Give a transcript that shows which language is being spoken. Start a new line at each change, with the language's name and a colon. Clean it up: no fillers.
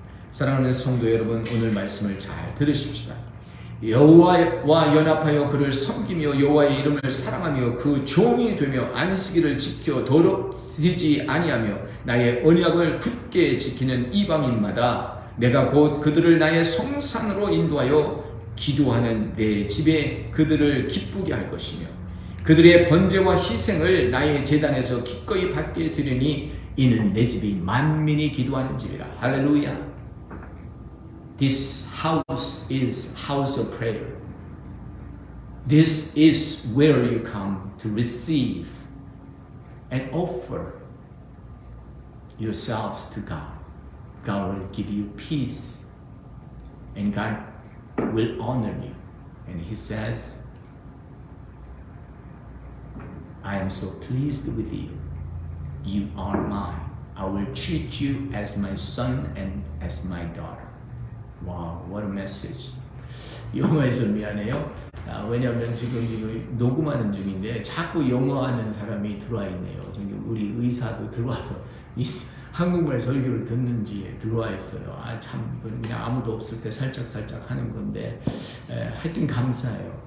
Korean: 사랑하는 성도 여러분, 오늘 말씀을 잘 들으십시다. 여호와와 연합하여 그를 섬기며 여호와의 이름을 사랑하며 그 종이 되며 안식일을 지켜 더럽히지 아니하며 나의 언약을 굳게 지키는 이방인마다 내가 곧 그들을 나의 성산으로 인도하여 기도하는 내 집에 그들을 기쁘게 할 것이며 그들의 번제와 희생을 나의 제단에서 기꺼이 받게 되리니 이는 내 집이 만민이 기도하는 집이라. 할렐루야.
English: This house is house of prayer. This is where you come to receive and offer yourselves to God. God will give you peace and God will honor you. And He says, I am so pleased with you. You are mine. I will treat you as my son and as my daughter. Wow, what a message.
Korean: 영어에서 미안해요. 왜냐하면 지금 녹음하는 중인데 자꾸 영어하는 사람이 들어와 있네요. 우리 의사도 들어와서 한국말 설교를 듣는지 들어와 있어요. 참 그냥 아무도 없을 때 살짝 하는 건데 하여튼 감사해요.